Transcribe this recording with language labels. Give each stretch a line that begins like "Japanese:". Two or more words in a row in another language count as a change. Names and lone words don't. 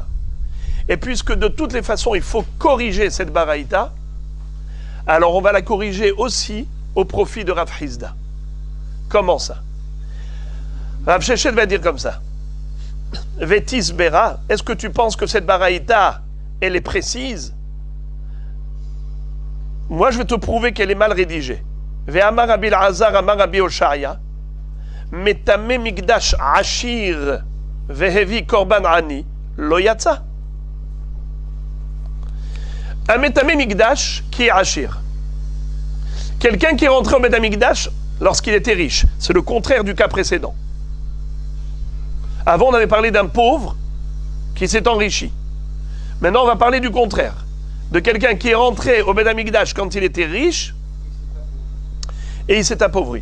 French: Et puisque de toutes les façons il faut corriger cette baraïta, alors on va la corriger aussi au profit de Rav Hizda. Comment ça? Rav Sheshet va dire comme ça. Vétis Bera, est-ce que tu penses que cette baraïta, elle est précise? Moi, je vais te prouver qu'elle est mal rédigée.
Hebrew: ואמר רבי אלעזר אמר רבי אושעיא מטמא מקדש עשיר והביא קרבן עני לא יצא.
French: Un
Hebrew: מטמא מקדש
French: qui est ashir. Quelqu'un qui est rentré au Beth Amikdash lorsqu'il était riche. C'est le contraire du cas précédent. Avant, on avait parlé d'un pauvre qui s'est enrichi. Maintenant, on va parler du contraire. De quelqu'un qui est rentré au Beth Amikdash quand il était riche et il s'est appauvri.